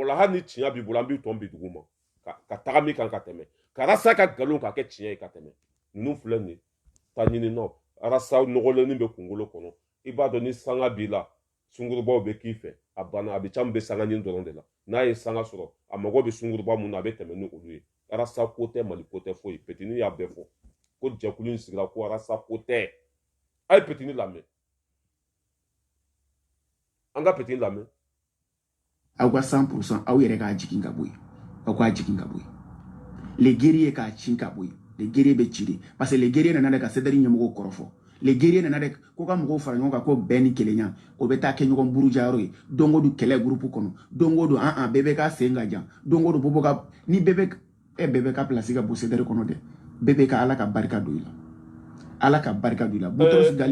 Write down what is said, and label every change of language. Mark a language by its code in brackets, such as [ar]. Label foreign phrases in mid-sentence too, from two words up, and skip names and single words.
[bm] la hali ni tiɲɛ b'i bolo an b'i tɔn bi dugu ma ka taga min kan ka tɛmɛ ka arasa ka nkalon ka kɛ tiɲɛ ye ka tɛmɛ ninnu filɛ nin ye ta ɲini nɔ arasa nɔgɔlennin bɛ kunkolo kɔnɔ i b'a dɔn ni sanga b'i la sungurubaw bɛ k'i fɛ a banna a bɛ caman bɛ sanga ɲini dɔrɔn de la n'a ye sanga sɔrɔ a mago bɛ sunguruba mun na a bɛ tɛmɛ ni olu ye arasa ko tɛ mali ko tɛ foyi petini y'a bɛɛ fɔ ko jɛkulu in sigira ko arasa ko tɛ a ye petini lamɛn an ka petini lamɛn aw ka 100% aw yɛrɛ k'a jigin ka bɔ yen aw k'a jigin ka bɔ yen [fr] les guerriers [bm] k'a ci ka bɔ yen [fr] les guerriers [bm] bɛ ci de [fr] parce que les guerriers [bm] nana de ka CDR ɲɛmɔgɔw kɔrɔfɔ [fr] les guerriers [bm] nana de ko ka mɔgɔw fara ɲɔgɔn kan ko bɛn ni kelenya o bɛ taa kɛ ɲɔgɔn burujayɔrɔ ye don o don kɛlɛ groupe kɔnɔ don o don bɛɛ bɛ ka sen ka jan don o don bɔbɔ ka ni bɛɛ bɛ ka place ka bɔ CDR kɔnɔ dɛ bɛɛ bɛ ka ala ka barika don i la ala ka barika don i la Boutros Ghali